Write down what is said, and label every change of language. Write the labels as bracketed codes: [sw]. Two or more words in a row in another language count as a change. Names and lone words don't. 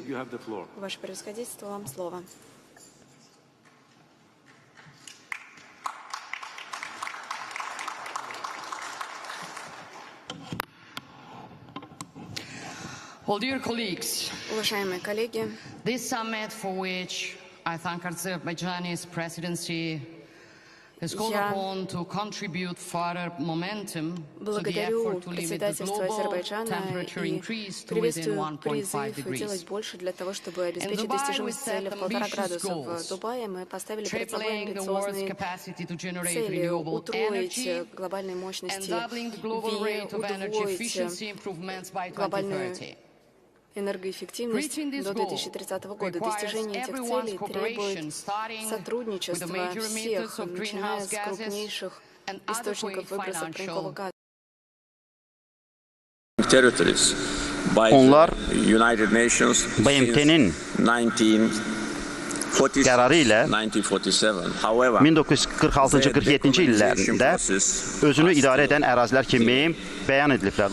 [ru] Ваше Превосходительство, вам слово. Уважаемые коллеги, [en] this summit, for which I thank Azerbaijan's presidency, has called upon to contribute further momentum to the effort to limit the global temperature increase to within 1.5 degrees. [ru] Больше для того, чтобы обеспечить достижимость цели в 1,5 градуса. В Дубае мы поставили перед собой амбициозные цели утроить глобальные мощности и удвоить глобальную энергоэффективность до 2030 года. Достижение этих целей требует сотрудничества всех, начиная с крупнейших источников выбросов парникового газа. [az] Onlar BMT-nin qərarı ilə 1946-47-ci illərində özünü idarə edən ərazilər kimi bəyan ediliblər.